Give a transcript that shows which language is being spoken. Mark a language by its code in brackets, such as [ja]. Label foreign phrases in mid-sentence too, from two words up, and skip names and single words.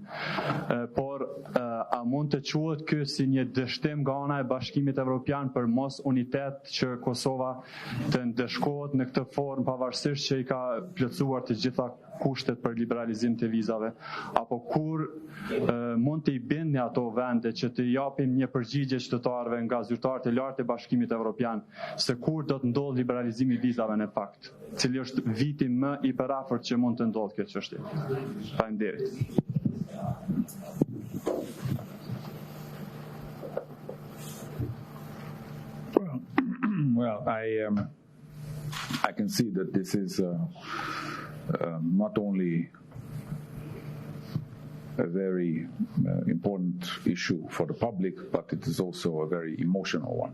[sq] Por a mund të quhet ky si një dështim nga ana e Bashkimit Evropian për mos unitet që Kosova të ndeshkohet në këtë formë pavarësisht që i ka plotësuar të gjitha kushtet për liberalizim të vizave, apo kur mund të i bindni ato vende që të japim një përgjigje qytetarëve nga zyrtarët e lartë e Bashkimit Evropian se kur do të ndodhë liberalizimi i vizave në fakt, cili është viti më i përafërt që mund të ndodhë kjo çështje. Faleminderit. [en] Well, I can see that this is not only a very important issue for the public, but it is also a very emotional one.